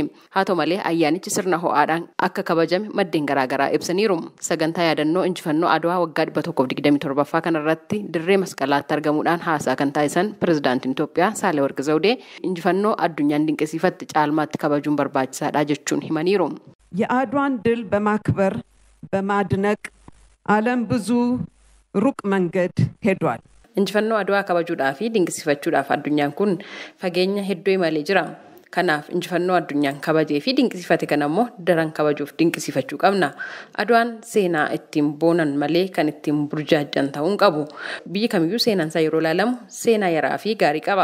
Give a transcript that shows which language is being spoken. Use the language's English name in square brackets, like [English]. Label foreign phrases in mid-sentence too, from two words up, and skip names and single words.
[Oromo] Haa ta'u malee ayyaanichi sirna ho'aadhaan akka kabajame maddeen garaagaraa ibsaniiru. Sagantaa yaadannoo injifannoo Adwaa waggaa 127ffaa kanarratti dirree masqalaatti argamuudhaan haasaa kan taasisan pirezidaantiin Itoophiyaa Saahilewarq Zawudee injifannoo addunyaan dinqisiifatte caalmaatti kabajuun barbaachisaadha jechuun himaniiru. [Amharic] የአድዋን ድል በማክበር በማድነቅ ዓለም ብዙ ሩቅ መንገድ ሄዷል። [Oromo] injifannoo Adwaa kabajuudhaa fi dinqisiifachuudhaaf addunyaan kun fageenya hedduu imalee jira. Kanaaf injifannoo addunyaan kabajee fi dinqisiifate kanammoo daran kabajuuf dinqisiifachuu qabna. Adwaan seenaa ittiin boonan malee kan ittiin burjaajjan ta'uu hin qabu. Biyyi kamiyyuu seenaan isaa yeroo ilaalamu seenaa yaraa fi gaarii qaba.